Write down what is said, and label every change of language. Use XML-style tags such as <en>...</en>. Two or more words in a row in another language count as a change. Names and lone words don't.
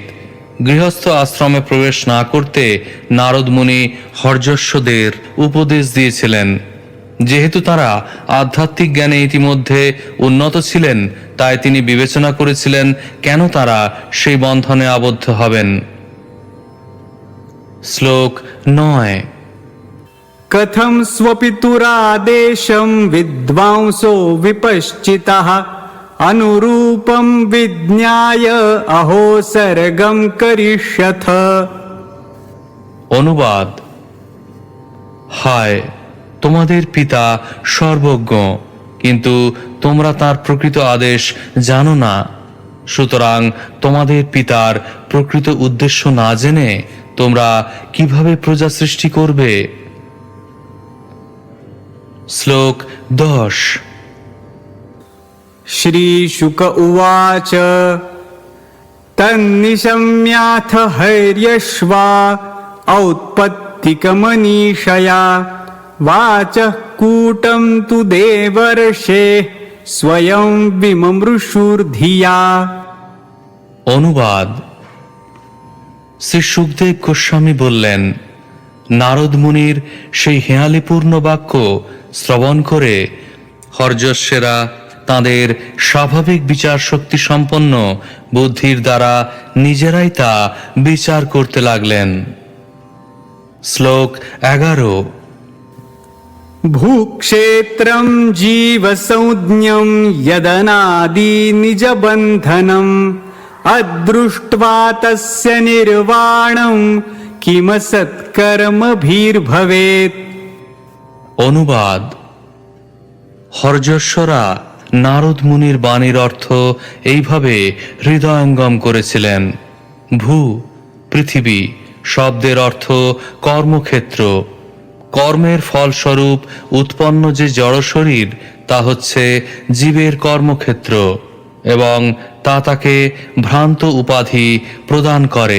<bn>গৃহস্থ আশ্রমে প্রবেশ না করতে নারদ মুনি হর্যশ্বদের উপদেশ দিয়েছিলেন। যেহেতু তারা আধ্যাত্মিক জ্ঞানে ইতিমধ্যে উন্নত ছিলেন, তাই তিনি বিবেচনা করেছিলেন কেন তারা সেই বন্ধনে আবদ্ধ হবেন। শ্লোক 9।</bn> <sa>कथं स्वपितुरादेशं विद्वांसो विपश्चितः अनुरूपं विज्ञाय अहो सर्गं करिष्यथ।</sa> <bn>অনুবাদ: হায়, তোমাদের পিতা সর্বজ্ঞ, কিন্তু তোমরা তার প্রকৃত আদেশ জানো না। সুতরাং তোমাদের পিতার প্রকৃত উদ্দেশ্য না জেনে তোমরা কিভাবে প্রজা সৃষ্টি করবে। শ্লোক 10।</bn> <sa>श्रीशुक उवाच तन्निशम्याथ हैर्यश्वा औत्पत्तिकमनीषया वाचः कूटं तु देवर्षे स्वयं विममृषुर्धिया।</sa> <bn>অনুবাদ: শ্রী সুখদেব গোস্বামী বললেন, নারদ মুনির সেই হেঁয়ালিপূর্ণ বাক্য শ্রবণ করে হর্যশ্বেরা তাঁদের স্বাভাবিক বিচার শক্তি সম্পন্ন বুদ্ধির দ্বারা নিজেরাই তা বিচার করতে লাগলেন। শ্লোক 11।</bn> <sa>भूक्षेत्रं जीवसंज्ञं यदनादि निजबन्धनम् अदृष्ट्वा तस्य निर्वाणं किमसत्कर्मभिर्भवेत्।</sa> <bn>অনুবাদ: হর্যশ্বরা নারদ মুনির বাণীর অর্থ এইভাবে হৃদয়ঙ্গম করেছিলেন। ভূ পৃথিবী শব্দের অর্থ কর্মক্ষেত্র। কর্মের ফলস্বরূপ উৎপন্ন যে জড় শরীর, তা হচ্ছে জীবের কর্মক্ষেত্র, এবং তা তাকে ভ্রান্ত উপাধি প্রদান করে।</bn>